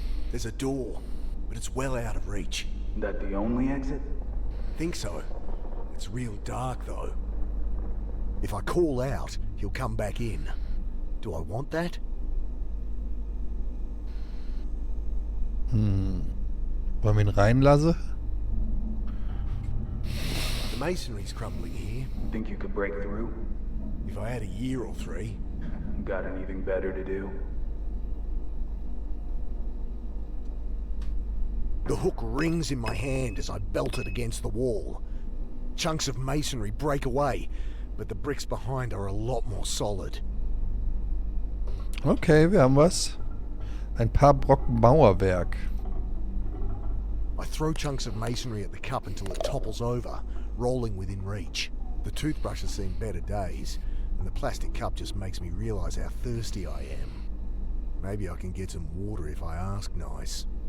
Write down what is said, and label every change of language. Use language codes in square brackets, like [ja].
[en] There's a door, but it's well out of reach. That the only exit? Think so. It's real dark, though. If I call out, he'll come back in. Do I want that? [de] Wollen wir ihn reinlassen? [en] The masonry's crumbling here. Think you could break through? If I had a year or 3. Got anything better to do? The hook rings in my hand as I belt it against the wall. Chunks of masonry break away, but the bricks behind are a lot more solid. [de] Okay, wir haben was. Ein paar Brocken Mauerwerk. [en] I throw chunks of masonry at the cup until it topples over, rolling within reach. The toothbrush has seen better days, and the plastic cup just makes me realize how thirsty I am. Maybe I can get some water if I ask nice.